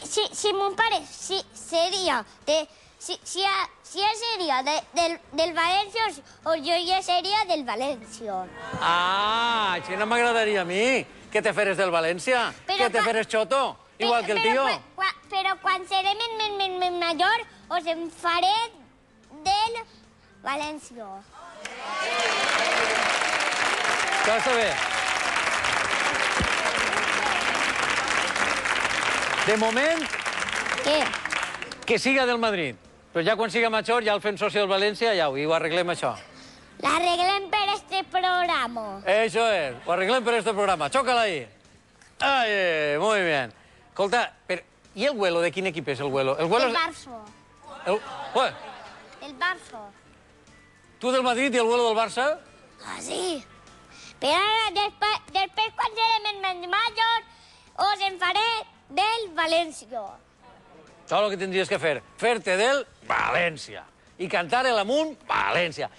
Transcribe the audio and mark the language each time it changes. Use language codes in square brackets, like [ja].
[ca] Si mon pare seria [es] si él sería del Valencia o yo ya sería del Valencia. [ca] Ah, això no m'agradaria a mi, que te feres del València, que te feres xoto, igual que el tio. Però quan seré més major, us en faré del València. Això està bé. De moment, Què? que siga del Madrid. Però ja quan siga major, ja el fem soci del València i ho arreglem, això. L'arreglem per este programa. [es] Eso es, [ca] ho arreglem per este programa. [es] Chócala ahí. Ay, muy bien. Escolta, ¿y el vuelo? ¿De quién equipo es el vuelo? El vuelo El Barça. Pues, El Barça. ¿tú del Madrid y el vuelo del Barça? Ah, sí. [ca] Però ara, després quan serem més majors, us en faré del València. [es] Todo lo que tendrías que hacer, [ca] ferte del Valencia. [es] Y cantar el amunt, Valencia.